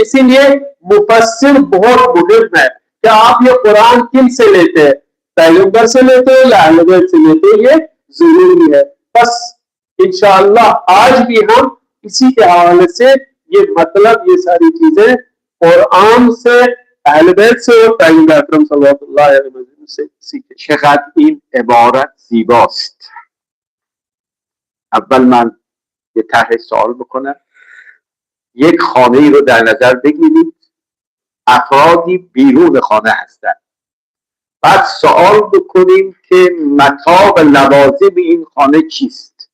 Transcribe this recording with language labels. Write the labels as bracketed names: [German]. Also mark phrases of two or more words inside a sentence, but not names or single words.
[Hindi] इसीलिए मुफस्सिर बहुत मुहिम है कि आप ये कुरान किन से लेते हैं, पैगंबर से लेते हो या अहले बैत से लेते हो, ये जरूरी है। बस इंशाअल्लाह आज भी हम इसी के हवाले से ये मतलब ये सारी चीजें कुरान से अहले बैत से और पैगंबर अकरम [Arabic] صلى الله عليه وسلم [Hindi] से सीखे। [Persian] چقدر این عبارت زیباست. اول من یه طرح سوال بکنم. یک خانه ای رو در نظر بگیرید، افرادی بیرون خانه هستند. بعد سوال بکنیم که متاع و لوازم این خانه چیست؟